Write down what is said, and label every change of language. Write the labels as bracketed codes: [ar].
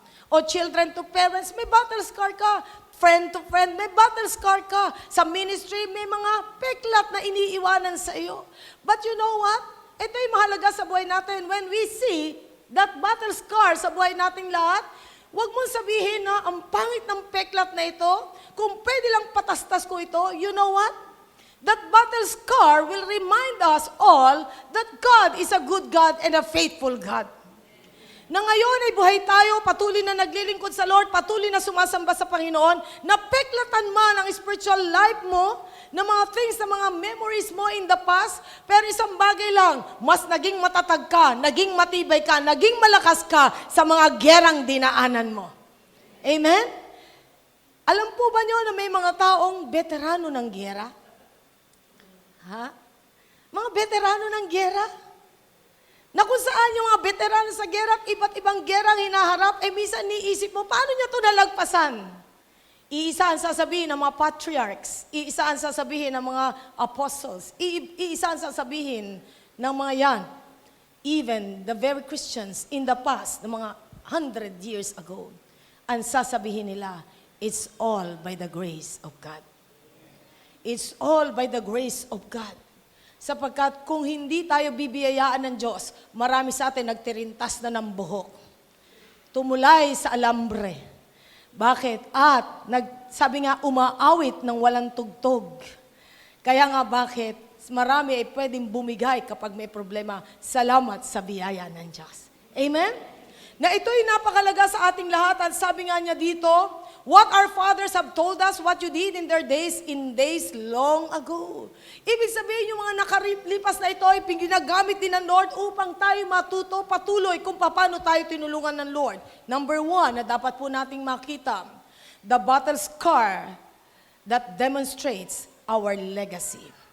[en] O children to parents, may battle scar ka. Friend to friend, may battle scar ka. [tl] Sa ministry, may mga peklat na iniiwanan sa iyo. [en] But you know what? [tl] Ito'y mahalaga sa buhay natin. [en] When we see that battle scar [tl] sa buhay nating lahat, huwag mong sabihin na ang pangit ng peklat na ito, kung pwede lang patastas ko ito, [en] you know what? That battle scar will remind us all that God is a good God and a faithful God. [tl] Na ngayon ay buhay tayo, patuloy na naglilingkod sa Lord, patuloy na sumasamba sa Panginoon, napeklatan man ang spiritual life mo, na mga things, na mga memories mo in the past, pero isang bagay lang, mas naging matatag ka, naging matibay ka, naging malakas ka sa mga gerang dinaanan mo. Amen? Alam po ba nyo na may mga taong veterano ng gera? Ha? Mga veterano ng gera? Na kung saan yung mga veterano sa gera, iba't ibang gerang hinaharap, minsan niisip mo, paano niya ito nalagpasan? Iisa ang sasabihin ng mga patriarchs, iisa ang sasabihin ng mga apostles, iisa ang sasabihin ng mga yan. [en] Even the very Christians in the past, [tl] ng mga 100 years ago, ang sasabihin nila, [en] it's all by the grace of God. It's all by the grace of God. [tl] Sapagkat kung hindi tayo bibiyayaan ng Diyos, marami sa atin nagtirintas na ng buhok. Tumulay sa alambre. Bakit? At sabi nga, umaawit ng walang tugtog. Kaya nga bakit? Marami ay pwedeng bumigay kapag may problema. Salamat sa biyaya ng Diyos. Amen? Na ito'y napakalaga sa ating lahat. At sabi nga niya dito, [en] what our fathers have told us, what you did in days long ago. [tl] Ibig sabihin, yung mga nakalipas na ito ay ginagamit din ng Lord upang tayo matuto patuloy kung paano tayo tinulungan ng Lord. [en] Number 1 [tl] na dapat po nating makita, [en] the battle scar that demonstrates our legacy.